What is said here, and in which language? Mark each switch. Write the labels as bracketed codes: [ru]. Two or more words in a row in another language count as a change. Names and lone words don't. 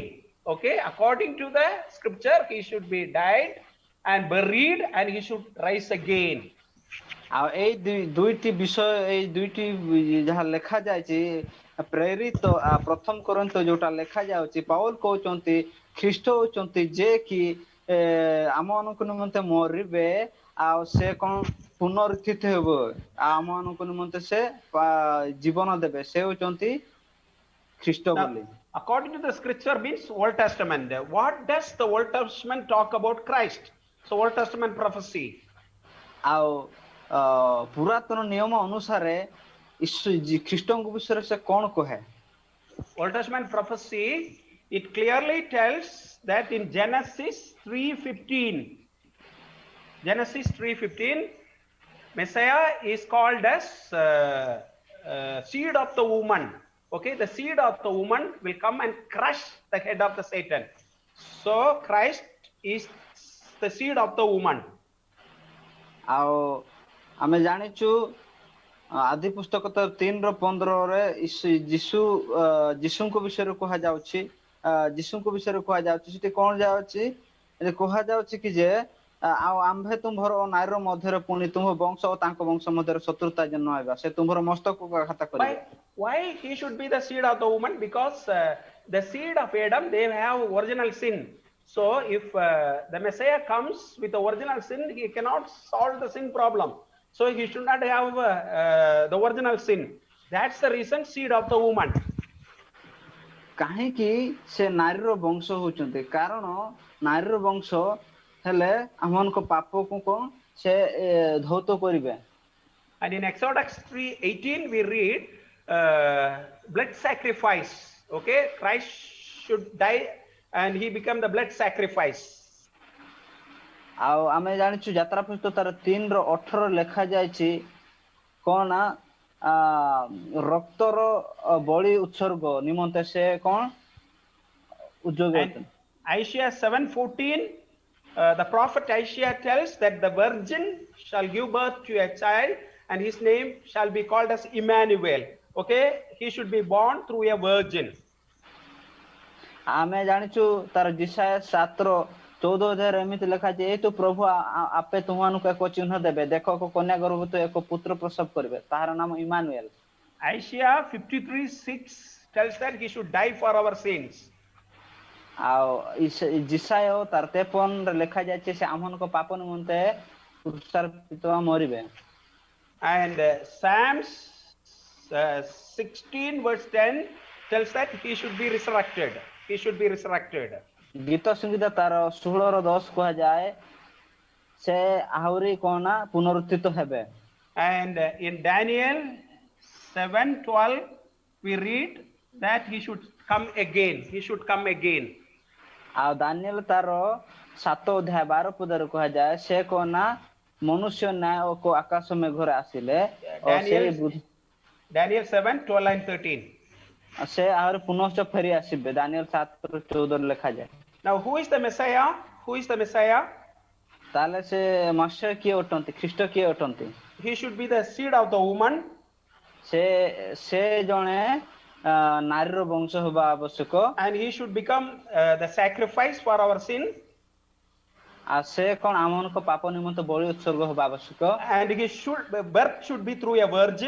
[en] Okay, according to the scripture, he should be died and buried and he should rise again. [or] ଆଉ ଏଇ ଦୁଇଟି ବିଷୟ ଏଇ ଦୁଇଟି ଯାହା ଲେଖା ଯାଇଛି ପ୍ରେରିତ ପ୍ରଥମ କରନ୍ତୀୟ ଯୋଉଟା ଲେଖା ଯାଉଛି ପାଉଲ କହୁଛନ୍ତି ଖ୍ରୀଷ୍ଟ ହଉଛନ୍ତି ଯେ କି ଆମମାନଙ୍କ ନିମନ୍ତେ ମରିବେ ଆଉ ସେ କଣ ପୁନରୁତ୍ଥିତ ହେବ ଆଉ ଆମମାନଙ୍କ ନିମନ୍ତେ ସେ ଜୀବନ ଦେବେ ସେ ହଉଛନ୍ତି ଖ୍ରୀଷ୍ଟ ବୋଲି [en] According to the scripture means Old Testament. What does the Old Testament talk about Christ? So Old Testament prophecy. [or] ଆଉ ପୁରାତନ ନିୟମ ଅନୁସାରେ ଖ୍ରୀଷ୍ଟଙ୍କ ବିଷୟରେ ସେ କଣ କହେ [en] Old Testament prophecy, it clearly tells that in Genesis 3:15, Messiah is called as seed of the woman. Okay, the seed of the woman will come and crush the head of the Satan. So Christ is the seed of the woman. [or] ଆଉ ଆମେ ଜାଣିଛୁ ଆଦି ପୁସ୍ତକ 3:15 ଯୀଶୁଙ୍କ ବିଷୟରେ କୁହାଯାଉଛି ସେଠି କଣ ଯାଉଛି କୁହାଯାଉଛି କି ଯେ ଆଉ ଆମ୍ଭେ ତୁମ୍ଭର ନାରୀର ମଧ୍ୟରେ ପୁଣି ତୁମ୍ଭ ବଂଶ ଓ ତାଙ୍କ ବଂଶ ମଧ୍ୟରେ ଶତ୍ରୁତା ଜନ୍ମ ହେବା ସେ ତୁମ୍ଭର ମସ୍ତକକୁ ଆଘାତ କରିବେ [en] Why he should be the seed of the woman? Because the seed of Adam, they have original sin. So if the Messiah comes with the original sin, he cannot solve the sin problem. So he should not have the original sin. That's the reason seed of the woman. [or] କାହିଁକି ସେ ନାରୀର ବଂଶ ହଉଛନ୍ତି କାରଣ ନାରୀର ବଂଶ ହେଲେ ଆମମାନଙ୍କ ପାପକୁ କଣ ସେ ଧୌତ କରିବେ [en] And in Exodus 3:18 we read blood sacrifice. Okay, Christ should die and he become the blood sacrifice. [or] ଆଉ ଆମେ ଜାଣିଛୁ ଯାତ୍ରା ପୁସ୍ତକ ତାର 3:18 ଲେଖା ଯାଇଛି କଣ ନା ରକ୍ତର ବଳି ଉତ୍ସର୍ଗ ନିମନ୍ତେ ସେ କଣ ଉଦ୍యోగి [en] And [or] ଅଛନ୍ତି। [en] Isaiah 7:14, the prophet Isaiah tells that the virgin shall give birth to a child and his name shall be called as Emmanuel. Okay, he should be born through a virgin. [or] ଆମେ ଜାଣିଛୁ ତାର ଜିସାୟ 7:14 ଏମିତି ଲେଖା ଅଛି, ଏଇ ତ ପ୍ରଭୁ ଆପେ ତୁମମାନଙ୍କୁ ଏକ ଚିହ୍ନ ଦେବେ, ଦେଖ ଏକ କନ୍ୟା ଗର୍ଭବତୀ ଏକ ପୁତ୍ର ପ୍ରସବ କରିବେ, ତାହାର ନାମ ଇମାନୁଏଲ। [en] Isaiah 53:6 tells that he should die for our sins. [or] ଆଉ ଜିସାୟ ତାର 53 ଲେଖା ଯାଇଛି ସେ ଆମମାନଙ୍କ ପାପ ନିମନ୍ତେ କ୍ରୁଶାର୍ପିତ ମରିବେ। [en] And Psalms 16:10 tells that he should be resurrected. He should be resurrected. [or] ଗୀତ ସଂଗୀତ ତାର 16:10 କୁହାଯାଏ ସେ ଆହୁରି କଣ ନା ପୁନରୁତ୍ଥିତ ହେବେ। [en] And in Daniel 7:12 we read that he should come again. He should come again. [or] ଆଉ ଦାନିଏଲ ତାର 7:12 କୁହାଯାଏ ସେ କଣ ନା ମନୁଷ୍ୟ ନ୍ୟାୟ ଓ ଆକାଶ ମେଘରେ ଆସିଲେ [en] Daniel 7:12 and 13. [or] ସେ ଆହୁରି ପୁନଶ୍ଚ ଫେରି ଆସିବେ। ଦାନିଏଲ 7:14 ଲେଖାଯାଏ। [en] Now who is the Messiah? Who is the Messiah? [or] ତାହେଲେ ସେ ମସିହା କିଏ ଅଟନ୍ତି? ଖ୍ରୀଷ୍ଟ କିଏ ଅଟନ୍ତି? [en] He should be the seed of the woman. [or] ସେ ଜଣେ ନାରୀର ବଂଶ ହେବା ଆବଶ୍ୟକ। [en] And he should become the sacrifice for our sin. [or] ଆଉ ସେ କଣ ଆମମାନଙ୍କ ପାପ ନିମନ୍ତେ ବଳି ଉତ୍ସର୍ଗ ହେବା ଆବଶ୍ୟକ। [en] And his birth should be through a virgin.